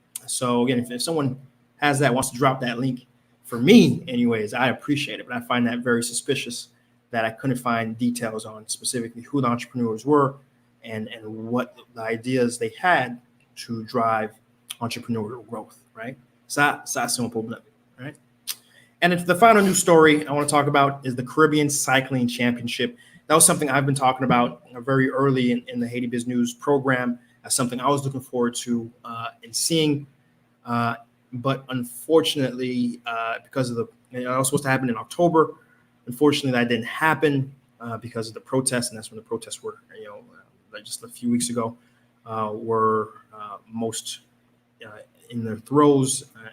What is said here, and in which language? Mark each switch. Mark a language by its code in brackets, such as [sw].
[en] So again, if someone has that, wants to drop that link for me, anyways, I appreciate it. But I find that very suspicious that I couldn't find details on specifically who the entrepreneurs were and what the ideas they had to drive entrepreneurial growth, right? [fr] Ça c'est un problème, right? [en] And the final news story I want to talk about is the Caribbean Cycling Championship. That was something I've been talking about very early in the Haiti Biz News program, as something I was looking forward to and seeing. But unfortunately, because of it was supposed to happen in October, unfortunately that didn't happen because of the protests, and that's when the protests were, just a few weeks ago, were most in their throes.